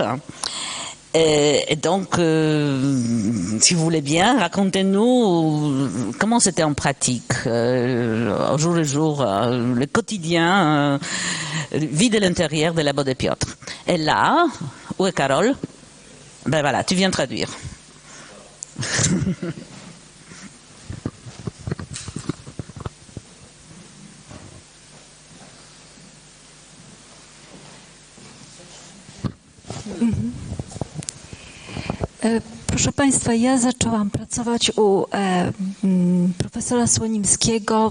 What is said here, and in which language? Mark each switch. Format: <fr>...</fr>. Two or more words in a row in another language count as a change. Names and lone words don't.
<fr>Et donc, si vous voulez bien, racontez-nous comment c'était en pratique, au jour le jour, le quotidien, vie de l'intérieur des labos de Piotr. Et là, où est Carole ? Ben voilà, tu viens traduire.</fr> <pl>Proszę Państwa, ja zaczęłam pracować u profesora Słonimskiego</pl>